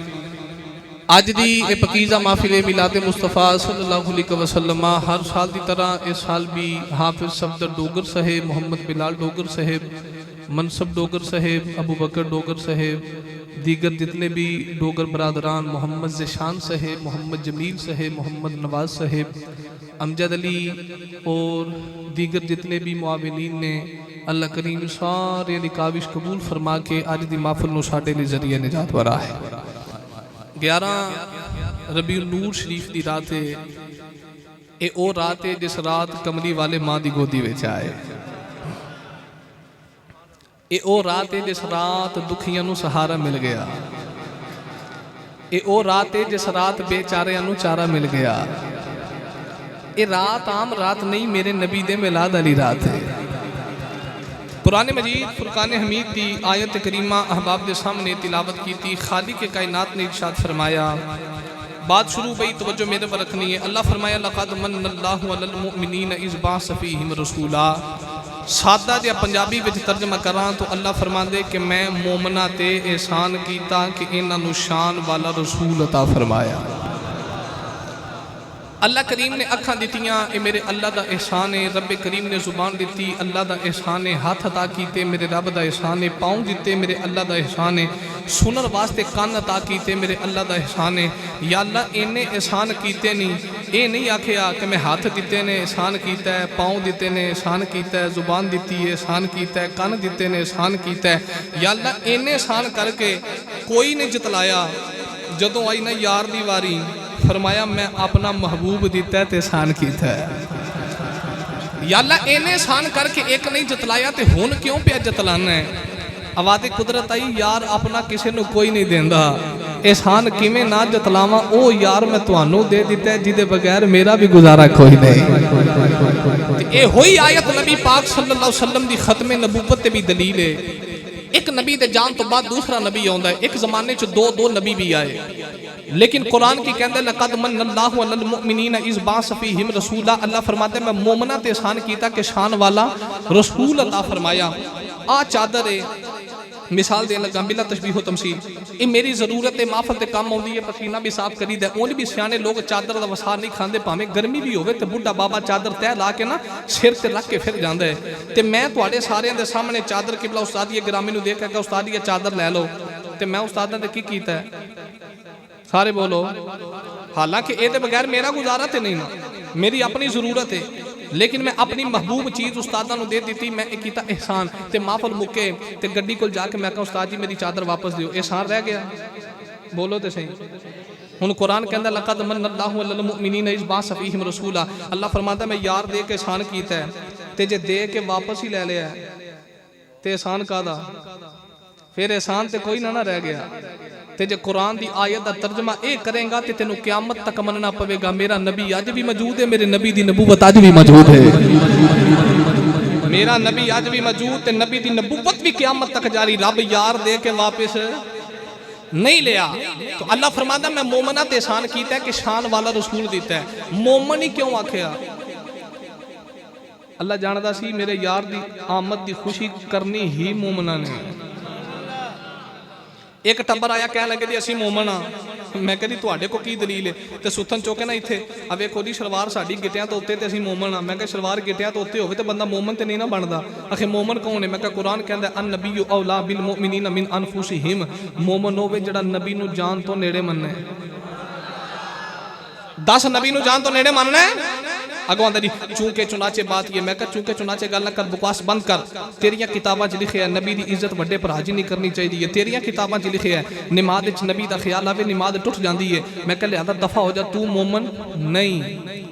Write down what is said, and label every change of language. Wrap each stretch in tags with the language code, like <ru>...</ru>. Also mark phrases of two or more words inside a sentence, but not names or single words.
<pa>آج دی اے پکیزہ محفل میلاد مصطفیٰ</pa> <ar>صلی اللہ علیہ وسلم</ar> <pa>ہر سال دی طرح اس سال بھی حافظ صفدر ڈوگر صاحب محمد بلال ڈوگر صاحب منصب ڈوگر صاحب ابو بکر ڈوگر صاحب دیگر جتنے بھی ڈوگر برادران محمد زشان صاحب محمد جمیل صاحب محمد نواز صاحب امجد علی اور دیگر جتنے بھی معاونین نے اللہ کریم سارے نکاوش قبول فرما کے آج دی محفل نو ساڈے لئی ذریعہ نجات ورا ہے 11 ربیع النور شریف دی رات ہے اے او رات ہے جس رات کملی والے ماں دی گودی وچ آئے اے او رات ہے جس رات دکھیاں نو سہارا مل گیا اے او رات ہے جس رات بے چاریاں نو چارہ مل گیا اے رات عام رات نہیں میرے نبی دے میلاد علی رات ہے قرآن مجید فرقان حمید دی آیت کریمہ احباب دے سامنے تلاوت کی تھی خالق کائنات نے ارشاد فرمایا بات شروع بھئی توجہ میرے پر رکھنی ہے اللہ فرمایا</pa> <ar>لقد من اللہ علی المؤمنین اذ بعث فیہم رسولا</ar> <pa>سادہ جا پنجابی وچ ترجمہ کران تو اللہ فرما دے کہ میں مومنہ تے احسان کیتا کہ انہاں نو شان والا رسول عطا فرمایا اللہ کریم نے اکھاں دیتیاں اے میرے اللہ دا احسان ہے، رب کریم نے زبان دیتی اللہ دا احسان ہے، ہاتھ عطا کیتے میرے رب دا احسان ہے، پاؤں دیتے میرے اللہ دا احسان ہے، سنر واسطے کان عطا کیتے میرے اللہ دا احسان ہے۔ یا اللہ انہیں احسان کیتے نہیں، اے نہیں آکھیا کہ میں ہاتھ دیتے نے احسان کیتا ہے، پاؤں دیتے نے احسان کیتا ہے، زبان دیتی ہے احسان کیتا ہے، کان دیتے نے احسان کیتا ہے۔ یا اللہ انہیں احسان کر کے کوئی نہیں جتلایا، جدوں آئی نا یار دی واری فرمایا میں اپنا محبوب دیتا ہے تے احسان کیتا ہے۔ یا اللہ انہیں احسان کر کے ایک نہیں جتلایا تے ہون کیوں پہ جتلانا ہے؟ آواز قدرت آئی یار اپنا کسی نو کوئی نہیں دیندہ، احسان کیویں نہ جتلاواں او یار میں تانوں دے دیتا ہے جدے بغیر میرا بھی گزارا کوئی نہیں۔ اے ہوئی آیت نبی پاک</pa> <ar>صلی اللہ علیہ وسلم</ar> <pa>دی ختم نبوت تے بھی دلیل ہے۔ ایک نبی دے جان تو بعد دوسرا نبی آندا ہے، ایک زمانے چ دو نبی بھی آئے، لیکن قرآن کی کہندے</pa> <ar>لقد من اللہ علی المؤمنین اذ بعث فیہم رسولا،</ar> <pa>اللہ فرماتے ہیں میں مومنہ تے احسان کیتا کہ شان والا رسول عطا فرمایا۔ آ چادر ہے مثال دین لگا بلا تشبیہ و تمثیل،</pa> <ur>یہ میری ضرورت ہے</ur> <pa>محفل تے کام ہوندی ہے، پسینہ بھی صاف کری دے، اون بھی سیانے لوگ چادر دا وسار نہیں کھاندے، پاویں گرمی بھی ہوے تے بڈھا بابا چادر تے لا کے نا سر تے رکھ کے پھر جاندا ہے۔ تے میں تواڈے سارے دے سامنے چادر قبلہ استادی گرامی نو دیکھ کے استادی چادر لے لو، تے میں استاداں نے کی کیتا ہے؟ سارے بولو، حالانکہ اے دے بغیر میرا گزارا تے نہیں نا، میری اپنی ضرورت ہے، لیکن میں اپنی محبوب چیز استاداں نو دے دیتی، میں ایک کیتا احسان، تے محفل مکے تے گڈی کول جا کے میں کہا استاد جی میری چادر واپس دیو، احسان رہ گیا؟ بولو تے صحیح۔ ہن قرآن کہندا</pa> <ar>لقد من اللہ علی المؤمنین اذ بعث فیہم رسولا،</ar> <pa>اللہ فرماتا ہے میں یار دے کے احسان کیتا ہے، تے جے دے کے واپس ہی لے لیا ہے تے احسان کادا؟ پھر احسان تے کوئی نہ رہ گیا۔ تے جے قرآن دی آیت دا ترجمہ اے کریں گا تے تینوں قیامت تک مننا پوے گا میرا نبی آج بھی موجود ہے، میرے نبی دی نبوت آج بھی موجود ہے، میرا نبی آج بھی موجود تے نبی دی نبوت بھی قیامت تک جاری، رب یار دے کے واپس نہیں لیا۔ تو اللہ فرماتا ہے میں مومنہ تے احسان کیتا ہے کہ شان والا رسول دیتا ہے۔ مومن ہی کیوں آکھیا؟ اللہ جاندا سی میرے یار دی آمد دی خوشی کرنی ہی مومنہ نے۔ ایک ٹبر آیا کہنے لگے جی اسی مومن ہاں، میں کہا جی تواڈے کو کی دلیل ہے؟ تے ستھن چوکے نا ایتھے اب ویکھو جی شلوار ساڈی گٹیاں تو اوتے تے اسی مومن ہاں، میں کہا شلوار گٹیاں تو اوتے ہوے تے بندہ مومن تے نہیں نہ بندا، آخر مومن کون ہے؟ میں کہا قرآن کہندا ہے</pa> <ar>النبی اولا بالمؤمنین من انفسہم،</ar> <pa>مومن ہوے جڑا نبی نو جان تو نیڑے مننا ہے۔ 10 نبی نو جان تو نیڑے مننا ہے، اگوں آندا جی</pa> <ur>چونکہ چنانچہ بات یہ،</ur> <pa>میں کہا چونکہ چنانچہ گل نہ کر، بکواس بند کر، تیریاں کتاباں چ لکھیا ہے نبی دی عزت وڈے بھرا جی نہیں کرنی چاہیے، تیریاں کتاباں چ لکھیا ہے نماز وچ نبی دا خیال آوے نماز ٹوٹ جاندی ہے، میں کہا لہذا دفع ہو جا تو مومن نہیں۔</pa>